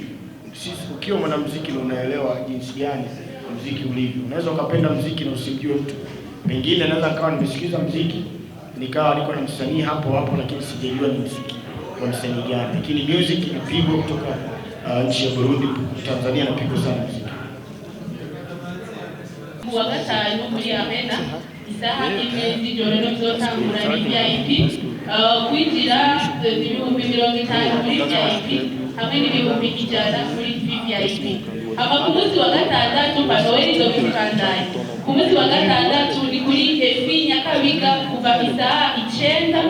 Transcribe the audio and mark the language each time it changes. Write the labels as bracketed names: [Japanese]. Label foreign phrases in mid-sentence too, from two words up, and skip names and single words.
[Swahili] Sisi ukiwa mwanamuziki na unaelewa jinsi gani muziki ulivyo, unaweza ukapenda muziki na usimjue mtu. Pengine naweza kawa nimesikiza muziki nikawa niko na msanii hapo, lakini sijajua ni muziki wa msanii gani, lakini music inapigwa kutoka nchi ya Burundi. Tanzania inapigwa sana muziki. [Rundi] Wa gatanu muri Amena isaha imwe z'ijoro bizotangura VIP, kwinjira ibihumbi 50 muri VIP hamwe n'ibihumbi 100 muri VIP. Ku munsi wa gatandatu Noel izobikandanye. Ku munsi wa gatandatu ni kuri Efi Nyakabiga kuva isaha 9.